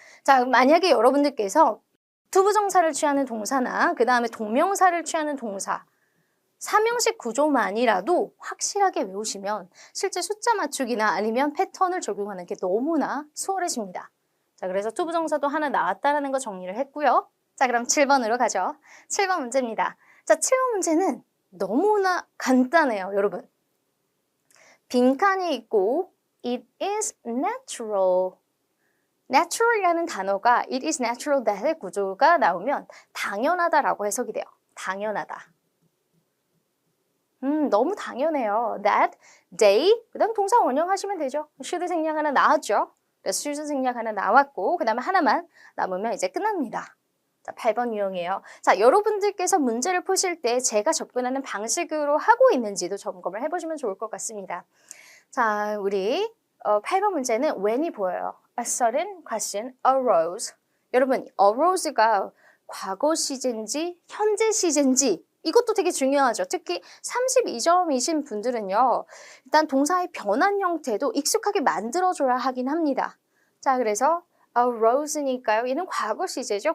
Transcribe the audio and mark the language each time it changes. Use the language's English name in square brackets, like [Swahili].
[Korean] 자, 만약에 여러분들께서 투부정사를 취하는 동사나 그 다음에 동명사를 취하는 동사, 삼형식 구조만이라도 확실하게 외우시면 실제 숫자 맞추기나 아니면 패턴을 적용하는 게 너무나 수월해집니다. 자, 그래서 투부정사도 하나 나왔다는 거 정리를 했고요. 자, 그럼 7번으로 가죠. 7번 문제입니다. 자, 7번 문제는 너무나 간단해요, 여러분. 빈칸이 있고 [English] it is natural. [Korean] natural이라는 단어가 [English] it is natural that [Korean] 의 구조가 나오면 당연하다라고 해석이 돼요. 당연하다. 너무 당연해요. that, they, 그 다음 동사 원형하시면 되죠. should 생략 하나 나왔죠. 그래서 should 생략 하나 나왔고 그 다음에 하나만 남으면 이제 끝납니다. 자, 8번 유형이에요. 자, 여러분들께서 문제를 푸실 때 제가 접근하는 방식으로 하고 있는지도 점검을 해보시면 좋을 것 같습니다. 자, 우리 8번 문제는 when이 보여요. [English] A sudden question arose. [Korean] 여러분, arose가 과거 시제인지 현재 시제인지 이것도 되게 중요하죠. 특히 32점이신 분들은요. 일단 동사의 변환 형태도 익숙하게 만들어줘야 하긴 합니다. 자, 그래서 arose니까요. 얘는 과거 시제죠.